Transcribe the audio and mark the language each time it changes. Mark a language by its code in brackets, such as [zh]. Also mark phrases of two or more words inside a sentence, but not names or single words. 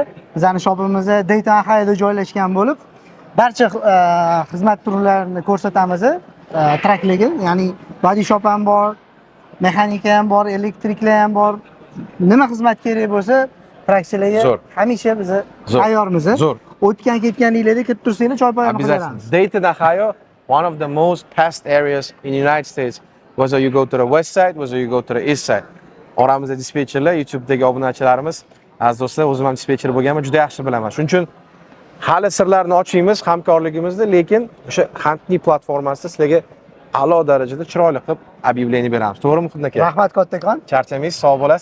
[uz] Bizning shopimizda Dayton Ohioda joylashgan bo'lib, barcha xizmat turlarini ko'rsatamiz. Trakligi, ya'ni [en] body shop [uz] ham bor, mexanika ham bor, elektriklar ham bor. Nima xizmat kerak bo'lsa, trakchilarga hamisha biz tayyormiz. O'tgan ketganinglarda kelib tursanglar, choy poyani qilamiz. [en] Dayton Ohio, one of the most past areas in the United States. Whether you go to the west side, whether you go to the east side. [uz] Oramizda dispetcherlar, YouTube'dagi obunachilarimiz, aziz do'stlar, o'zim ham dispetcher bo'lganman, juda yaxshi bilaman. Shuning uchun hali sirlarni ochmaymiz hamkorligimizda, lekin o'sha Huntme platformasida sizlarga a'lo darajada chiroyli qilib объявление beramiz. To'g'rimi, Muhiddin aka? Rahmat kattakon. Charchamaysiz, sog' bo'lasiz.